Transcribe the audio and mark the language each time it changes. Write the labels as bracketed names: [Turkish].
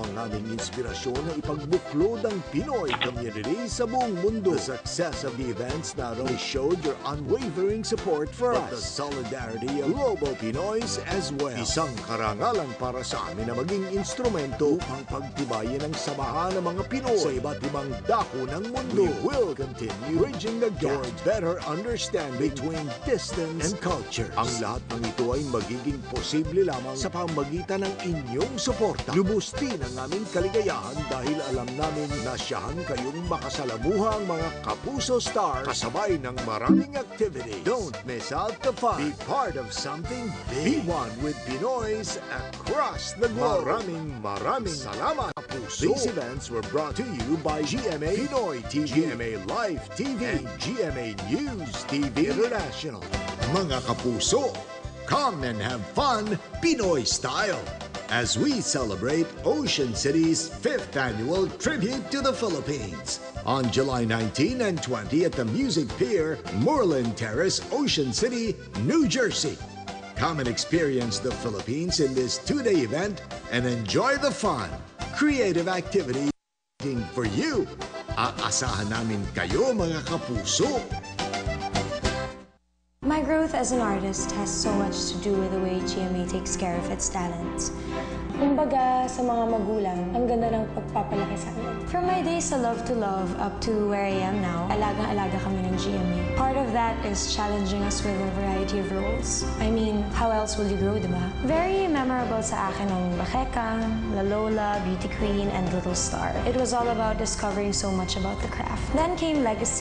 [Filipino] Kayo ang aming inspirasyon na ipagbuklod ang Pinoy community sa buong mundo. [English] The success of the events not only showed your unwavering support for us, but the solidarity of global Pinoys as well. [Filipino] Isang karangalan para sa amin na maging instrumento upang pagtibayin ang samahan ng mga Pinoy sa iba't ibang dako ng mundo. [English] We will continue bridging the gap towards better understanding between distance and culture. [Filipino] Ang lahat ng ito ay magiging posible lamang sa pamagitan ng inyong suporta. Lubos din ang aming kaligayahan dahil alam namin na siyahan kayong makasalamuha ang mga Kapuso Stars kasabay ng maraming activity. [English] Don't miss out the fun. Be part of something big. Be one with Pinoys across the globe. [Filipino] Maraming salamat, Kapuso. [English] These events were brought to you by GMA Pinoy TV, GMA Live TV, and GMA News TV International. Mga kapuso, come and have fun Pinoy style as we celebrate Ocean City's 5th annual tribute to the Philippines on July 19 and 20 at the Music Pier, Moreland Terrace, Ocean City, New Jersey. Come and experience the Philippines in this 2-day event and enjoy the fun, creative activities for you. [Filipino] Aasahan namin kayo, mga kapuso. [English] My growth as an artist has so much to do with the way GMA takes care of its talents. [Filipino] Kumbaga, sa mga magulang, ang ganda ng pagpapalaki sa amin. [English] From my days sa Love to Love up to where I am now, [Filipino] alagang-alaga kami ng GMA. [English] Part of that is challenging us with a variety of roles. I mean, how else will you grow, diba? Very memorable [Filipino] sa akin ang [English] Bakeka, La Lola, Beauty Queen, and Little Star. It was all about discovering so much about the craft. Then came Legacy.